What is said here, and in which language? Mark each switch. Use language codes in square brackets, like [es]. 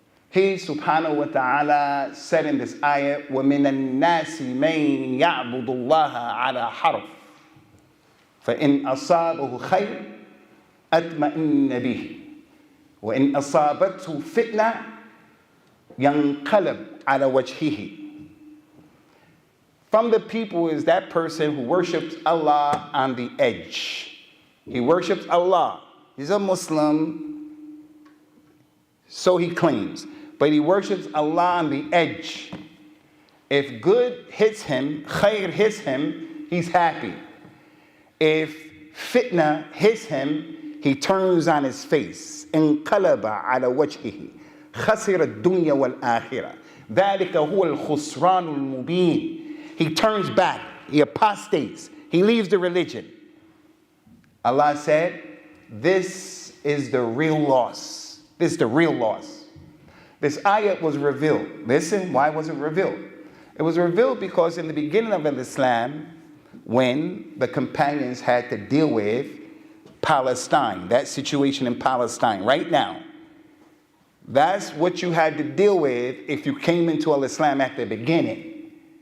[en] He subhanahu wa ta'ala said in this ayat, [ar] وَمِنَ النَّاسِ مَن يَعْبُدُ اللَّهَ عَلَى حَرْفٍ فَإِنْ أَصَابَهُ خَيْرٌ أَطْمَئِنَّ بِهِ وَإِنْ أَصَابَتْهُ فِتْنَةٌ يَنْقَلَبْ عَلَى وَجْهِهِ. [en] From the people is that person who worships Allah on the edge. He worships Allah. He's a Muslim, so he claims. But he worships Allah on the edge. If good hits him, khair hits him, he's happy. If fitna hits him, he turns on his face. [ar] انقلب على وجهه خسر الدنيا والآخرة ذلك هو الخسران المبين. [en] He turns back, he apostates, he leaves the religion. Allah said, this is the real loss. This is the real loss. This ayat was revealed. Listen, why was it revealed? It was revealed because in the beginning of Islam, when the companions had to deal with Palestine, that situation in Palestine right now, that's what you had to deal with if you came into Islam at the beginning.